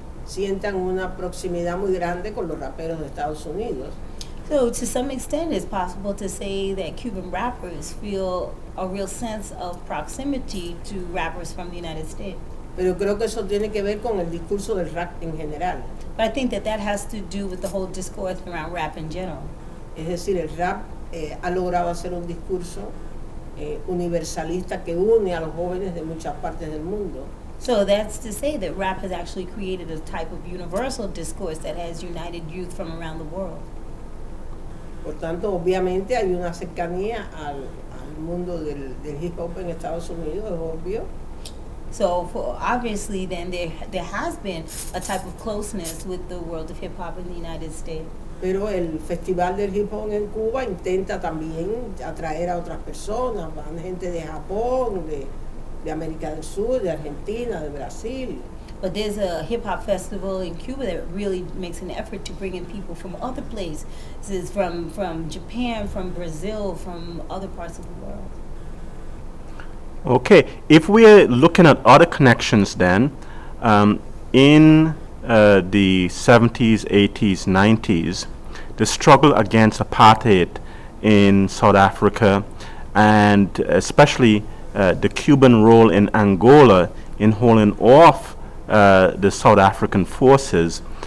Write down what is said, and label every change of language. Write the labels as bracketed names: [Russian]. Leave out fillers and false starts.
[Spanish] sientan una proximidad muy grande con los raperos de Estados Unidos. [English] So to some extent, it's possible to say that Cuban rappers feel a real sense of proximity to rappers from the United States. [Spanish] Pero creo que eso tiene que ver con el discurso del rap en general. [English] But I think that that has to do with the whole discourse around rap in general. [Spanish] Es decir, el rap ha logrado hacer un discurso universalista que une a los jóvenes de muchas partes del mundo. [English] So that's to say that rap has actually created a type of universal discourse that has united youth from around the world. [Spanish] Por tanto, obviamente hay una cercanía al mundo del hip hop en Estados Unidos, es obvio. [English] So obviously then there has been a type of closeness with the world of hip hop in the United States. [Spanish] Pero el Festival del Hip Hop en Cuba intenta también atraer a otras personas, van gente de Japón, de América del Sur, de Argentina, de Brasil. [English] But there's a hip hop festival in Cuba that really makes an effort to bring in people from other places, from Japan, from Brazil, from other parts of the world. Okay, if we're looking at other connections then, in the 70s, 80s, 90s, the struggle against apartheid in South Africa, and especially the Cuban role in Angola in holding off the South African forces,